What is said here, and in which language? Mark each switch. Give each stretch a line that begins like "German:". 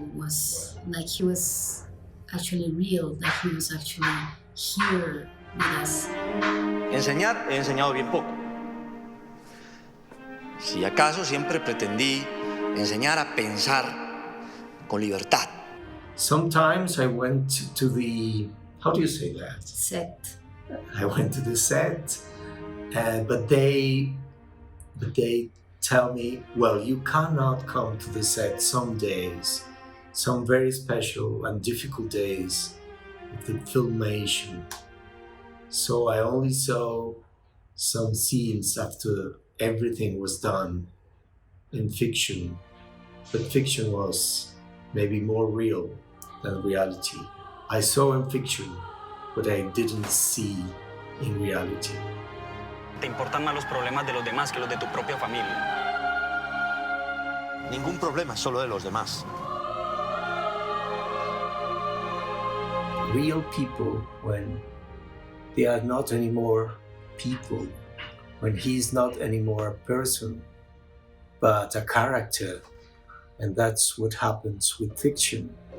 English: It was like he was actually real, like he was actually here with us.
Spanish: Enseñar, he enseñado bien poco. Si acaso siempre pretendí enseñar a pensar con libertad.
English: Sometimes I went to the, how do you say that? Set. I went to the set, but they tell me, well, you cannot come to the set some days, some very special and difficult days of the filmation. So I only saw some scenes after everything was done in fiction, but fiction was maybe more real than reality. I saw in fiction what I didn't see in reality.
Spanish: Te importan más los problemas de los demás que los de tu propia familia. Ningún problema es solo de los demás.
English: Real people, when they are not anymore people, when he is not anymore a person, but a character, and that's what happens with fiction.